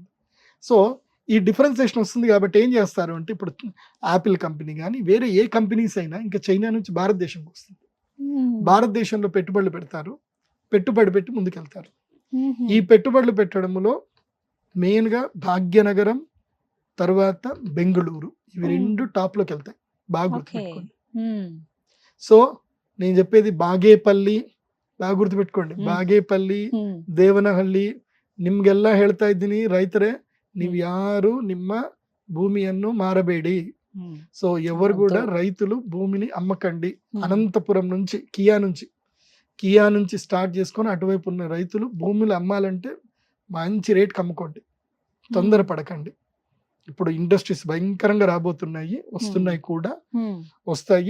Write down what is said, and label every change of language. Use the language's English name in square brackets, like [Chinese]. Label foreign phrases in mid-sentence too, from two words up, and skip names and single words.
[Telugu] సో ఈ డిఫరెన్సియేషన్ వస్తుంది కాబట్టి ఏం చేస్తారు అంటే, ఇప్పుడు యాపిల్ కంపెనీ కానీ వేరే ఏ కంపెనీస్ అయినా ఇంకా చైనా నుంచి భారతదేశంకి వస్తుంది, భారతదేశంలో పెట్టుబడులు పెడతారు, పెట్టుబడి పెట్టి ముందుకెళ్తారు. ఈ పెట్టుబడులు పెట్టడంలో మెయిన్గా భాగ్యనగరం, తర్వాత బెంగళూరు, ఇవి 2 టాప్లోకి వెళ్తాయి, బాగా గుర్తుపెట్టుకోండి. సో నేను చెప్పేది బాగేపల్లి, బాగా ಗುರ್ತುపెట్టుకోండి, [Kannada] ಬಾಗೇಪಲ್ಲಿ, ದೇವನಹಳ್ಳಿ, ನಿಮ್ಗೆಲ್ಲ ಹೇಳ್ತಾ ಇದ್ದೀನಿ ರೈತರೇ, ನೀವು ಯಾರು ನಿಮ್ಮ ಭೂಮಿಯನ್ನು ಮಾರಬೇಡಿ. [Telugu] సో ఎవరు కూడా రైతులు భూమిని అమ్మకండి. అనంతపురం నుంచి కియా నుంచి స్టార్ట్ చేసుకొని అటువైపు ఉన్న రైతులు భూములు అమ్మాలంటే మంచి రేట్కి అమ్ముకోండి, తొందరపడకండి. ఇప్పుడు ఇండస్ట్రీస్ భయంకరంగా రాబోతున్నాయి, వస్తున్నాయి కూడా, వస్తాయి.